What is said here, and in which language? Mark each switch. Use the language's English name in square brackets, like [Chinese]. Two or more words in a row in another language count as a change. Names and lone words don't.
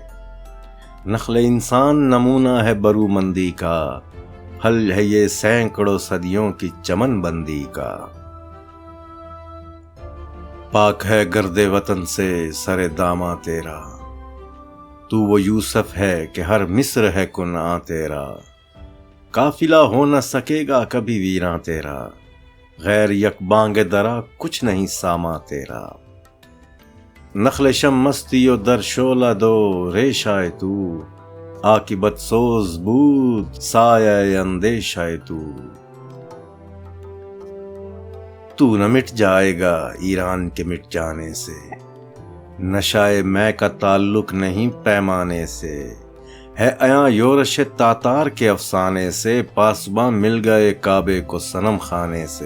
[Urdu] نخل انسان نمونہ ہے برومندی کا، حل ہے یہ سینکڑوں صدیوں کی چمن بندی کا۔ پاک ہے گرد وطن سے سر داماں تیرا، تو وہ یوسف ہے کہ ہر مصر ہے کنعاں تیرا۔ قافلہ ہو نہ سکے گا کبھی ویراں تیرا، غیر یک بانگ درا کچھ نہیں ساما تیرا۔ [Persian] نخل شم مستی و در شعلہ دو ریشائے تو، عاقبت سوز بود سایہ اندیشائے تو [Urdu] نہ مٹ جائے گا ایران کے مٹ جانے سے، نشائے میں کا تعلق نہیں پیمانے سے۔ ہے عیاں یورش تاتار کے افسانے سے، پاسباں مل گئے کعبے کو صنم خانے سے۔